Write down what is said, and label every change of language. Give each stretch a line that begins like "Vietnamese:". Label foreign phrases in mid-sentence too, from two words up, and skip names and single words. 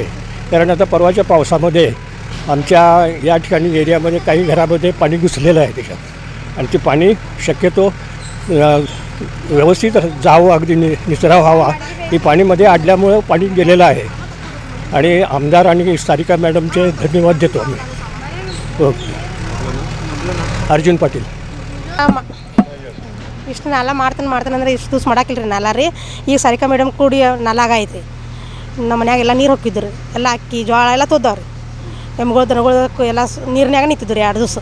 Marathi: कारण आता परवाच्या पावसामध्ये आमच्या या ठिकाणी एरियामध्ये काही घरामध्ये पाणी घुसलेलं आहे त्याच्यात आणि ते पाणी शक्यतो व्यवस्थित जावं, अगदी निचरा व्हावा. ही पाणीमध्ये अडल्यामुळं पाणी गेलेलं आहे आणि आमदार आणि सारिका मॅडमचे धन्यवाद देतो आम्ही. ओके.
Kannada: ಅರ್ಜುನ್ ಪಾಟೀಲ್. ಇಷ್ಟು ನಾಲ ಮಾಡ್ತಾನೆ ಅಂದ್ರೆ ಇಷ್ಟು ದಿವ್ಸ ಮಾಡಾಕಿಲ್ರಿ ನಾಲ ರೀ. ಈಗ ಸಾರಿಕಾ ಮೇಡಮ್ ಕೂಡಿ ನಾಲ ಆಗೈತಿ. ನಮ್ಮ ಮನ್ಯಾಗೆಲ್ಲ ನೀರು ಹೊಕ್ಕಿದ್ರು, ಎಲ್ಲ ಅಕ್ಕಿ ಜೋಳ ಎಲ್ಲ ತೊದ್ದವ್ರಿ. ಎಮ್ಗಳು ದನಗಳು ಎಲ್ಲ ನೀರಿನಾಗ ನಿಂತಿದ್ರು 2 ದಿವಸ.